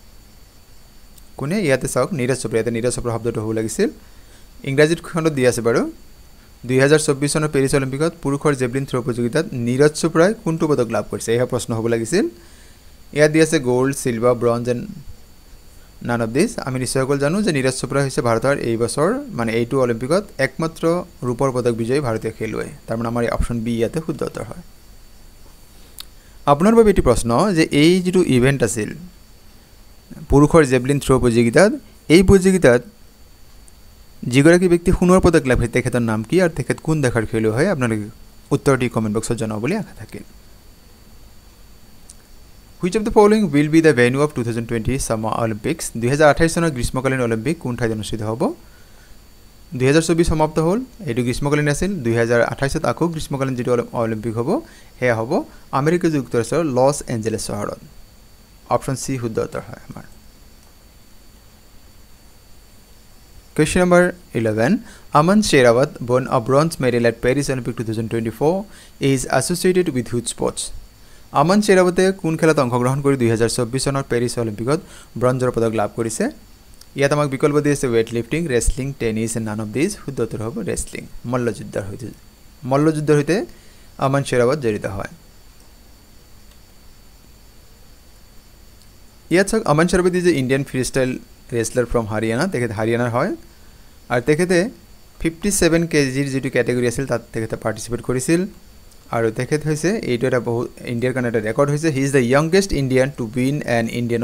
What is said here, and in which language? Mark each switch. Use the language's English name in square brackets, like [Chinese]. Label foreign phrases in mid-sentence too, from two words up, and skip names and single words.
[Assamese] কোনে ইয়াতে চাওক নীৰজ চোপ্ৰা ইয়াতে নীৰজ চোপ্ৰা শব্দটো হ'ব লাগিছিল ইংৰাজীত খণ্ডত দি আছে বাৰু 2024 চনৰ পেৰিছ অলিম্পিকত পুৰুষৰ [English] javelin throw [Assamese] প্ৰতিযোগিতাত নীৰজ চোপ্ৰাই কোনটো পদক লাভ কৰিছে এয়া প্ৰশ্ন হ'ব লাগিছিল ইয়াত দি আছে [English] gold silver bronze and none of this [Assamese] আমি নিশ্চয় সকলো জানো যে নীৰজ চোপ্ৰা হৈছে ভাৰতৰ এই বছৰ মানে এইটো অলিম্পিকত একমাত্ৰ ৰূপৰ পদক বিজয়ী ভাৰতীয় খেলুৱৈ তাৰ মানে আমাৰ [English] option B [Assamese] ইয়াতে শুদ্ধ উত্তৰ হয় আপোনাৰ বাবে এটি প্ৰশ্ন যে এই যেটো ইভেন্ট আছিল পুৰুষৰ [English] javelin throw [Assamese] প্ৰতিযোগিতাত এই প্ৰতিযোগিতাত যিগৰাকী ব্যক্তি সোণৰ পদক লাভ কৰিছে তেখেতৰ নাম কি আৰু তেখেত কোন দেশৰ খেলুৱৈ হয় আপোনালোকে উত্তৰটি [English] comment box [Assamese] জনাব বুলি আশা থাকিল [English] Which of the following will be the venue of 2020 Summer Olympics [Assamese] 2028 চনৰ গ্ৰীষ্মকালীন অলিম্পিক কোন ঠাইত অনুষ্ঠিত হ'ব 2024 সমাপ্ত হ'ল এটো গ্ৰীষ্মকালীন আছিল 2028 ত আকৌ গ্ৰীষ্মকালীন যেটো অলিম্পিক হ'ব হেয়া হ'ব আমেৰিকা যুক্তৰাষ্ট্ৰৰ লছ এঞ্জেলেছ চহৰত [English] option C [Assamese] শুদ্ধ উত্তৰ হয় আমাৰ [English] Question number 11 Aman Sherawat won a bronze medal at Paris Olympic 2024 is associated with which sports [Assamese] আমান চেৰাৱতে কোন খেলত অংশগ্ৰহণ কৰি 2024 চনৰ পেৰিছ অলিম্পিকত ব্ৰঞ্জৰ পদক লাভ কৰিছে ইয়াত আমাক বিকল্প দি আছে [English] weight lifting wrestling tennis and none of this [Assamese] শুদ্ধ উত্তৰ হ'ব ৰেসলিং মল্লযুদ্ধৰ হৈতে আমান চেৰাৱত জড়িত হয় ইয়াত চাওক আমান চেৰাৱত [English] is Indian free style wrestler from Haryana [Assamese] তেখেত হাৰিয়ানাৰ হয় আৰু তেখেতে 57 কেজিৰ যেটো ক্যাটাগৰী আছিল তাত তেখেতে পাৰ্টিসিপেট কৰিছিল আৰু তেখেত হৈছে এইটো এটা বহুত ইণ্ডিয়াৰ কাৰণে এটা ৰেকৰ্ড হৈছে [English] he is the youngest Indian to win an Indian